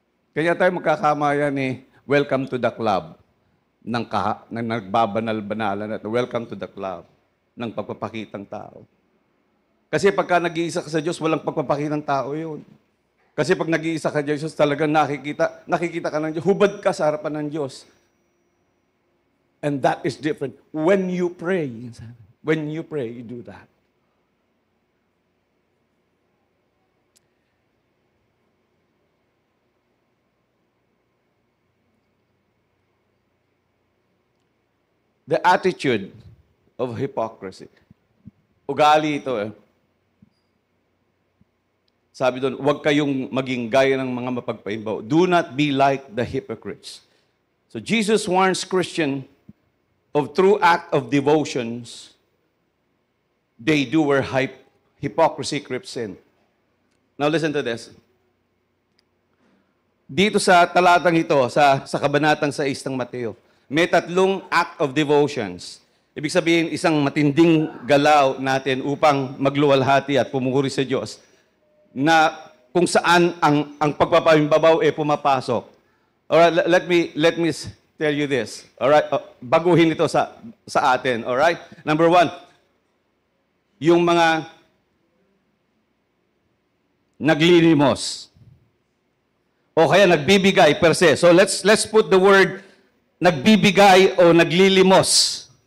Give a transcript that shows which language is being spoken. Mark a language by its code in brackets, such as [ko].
[tl] Kaya tayo magkakamayan [en] welcome to the club [tl] ng nagbabanal-banalan at welcome to the club ng pagpapakitang tao. Kasi pagka nag-iisa ka sa Diyos, walang pagpapakitang tao yun. Kasi pag nag-iisa ka Diyos, talagang nakikita ka ng Diyos. Hubad ka sa harapan ng Diyos. [en] And that is different. When you pray, you do that. The attitude of hypocrisy. [tl] Ugali ito eh. Sabi doon, huwag kayong maging gaya ng mga mapagpaimbaw. [en] Do not be like the hypocrites. So Jesus warns Christian of true act of devotions they do where hypocrisy creeps in. Now listen to this. [tl] Dito sa talatang ito, sa kabanatang 6 ng Mateo, may 3 [en] act of devotions. [tl] Ibig sabihin, isang matinding galaw natin upang magluwalhati at pumuri sa Diyos na kung saan ang pagpapahimbabaw pumapasok. [en] Alright, let me tell you this. [tl] Alright, baguhin ito sa atin. Alright? Number 1, yung mga naglilimos. O kaya nagbibigay per se. [en] So let's put the word [tl] nagbibigay o naglilimos.